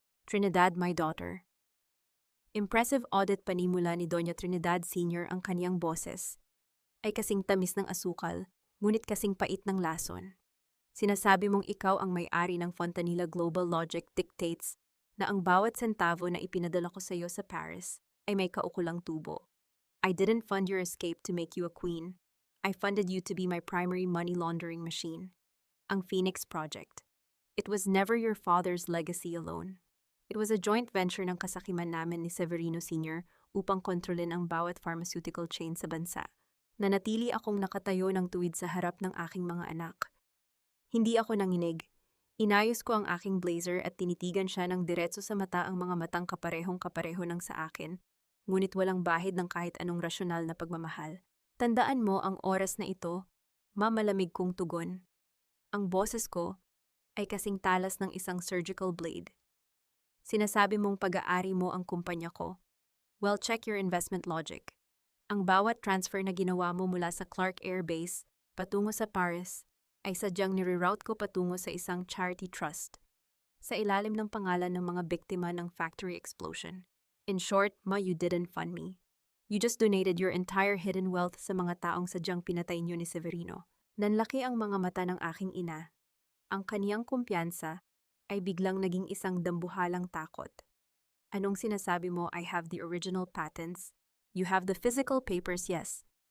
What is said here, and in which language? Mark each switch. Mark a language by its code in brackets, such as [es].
[en] Trinidad, my daughter. Impressive audit [tl] panimula ni [en] Doña Trinidad Sr. [tl] ang kaniyang boses. Ay kasing tamis ng asukal, ngunit kasing pait ng lason. Sinasabi mong ikaw ang may-ari ng Fontanilla Global [en] Logic dictates [tl] na ang bawat sentavo na ipinadala ko sa iyo sa Paris ay may kaukulang tubo. [en] I didn't fund your escape to make you a queen. I funded you to be my primary money laundering machine. Ang Phoenix Project. It was never your father's legacy alone. It was a joint venture [tl] ng kasakiman namin ni [en] Severino Sr. [tl] upang kontrolin ang bawat pharmaceutical chain sa bansa. Nanatili akong nakatayo ng tuwid sa harap ng aking mga anak. Hindi ako nanginig. Inayos ko ang aking blazer at tinitigan siya ng diretso sa mata, ang mga matang kaparehong-kapareho ng sa akin, ngunit walang bahid ng kahit anong rasyonal na pagmamahal. Tandaan mo ang oras na ito, mamalamig kong tugon. Ang boses ko ay kasing talas ng isang surgical blade. Sinasabi mong pag-aari mo ang kumpanya ko. [en] Well, check your investment logic. [tl] Ang bawat transfer na ginawa mo mula sa Clark Air Base patungo sa Paris, ay sadyang nireroute ko patungo sa isang charity trust sa ilalim ng pangalan ng mga biktima ng factory explosion. [en] In short, Ma, you didn't fund me. You just donated your entire hidden wealth [tl] sa mga taong sadyang pinatay niyo ni Severino. Nanlaki ang mga mata ng aking ina. Ang kaniyang kumpiyansa ay biglang naging isang dambuhalang takot. Anong sinasabi mo? [en] I have the original patents. You have the physical papers, yes.